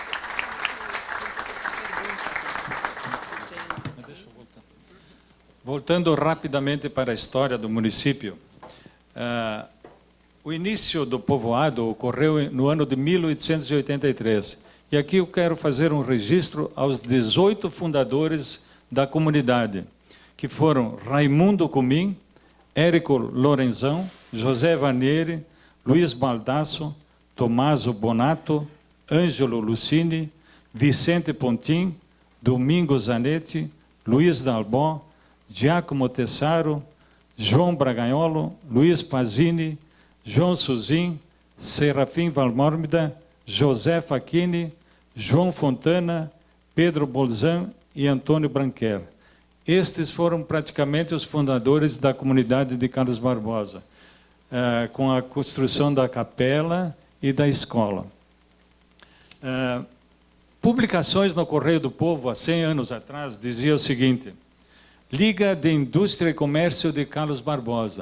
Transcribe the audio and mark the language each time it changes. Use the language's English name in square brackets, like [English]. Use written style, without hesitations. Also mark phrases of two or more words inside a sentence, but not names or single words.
[Portuguese] Voltando rapidamente para a história do município, o início do povoado ocorreu no ano de 1883. E aqui eu quero fazer um registro aos 18 fundadores da comunidade, que foram Raimundo Comim, Érico Lorenzão, José Vanieri, Luiz Baldasso, Tomaso Bonato, Ângelo Lucini, Vicente Pontim, Domingos Zanetti, Luiz Dalbó, Giacomo Tessaro, João Braganholo, Luiz Pazini, João Suzin, Serafim Valmórmida, José Facchini, João Fontana, Pedro Bolzan e Antônio Branquer. Estes foram praticamente os fundadores da comunidade de Carlos Barbosa, com a construção da capela e da escola. Publicações no Correio do Povo, há 100 anos atrás, dizia o seguinte: Liga de Indústria e Comércio de Carlos Barbosa.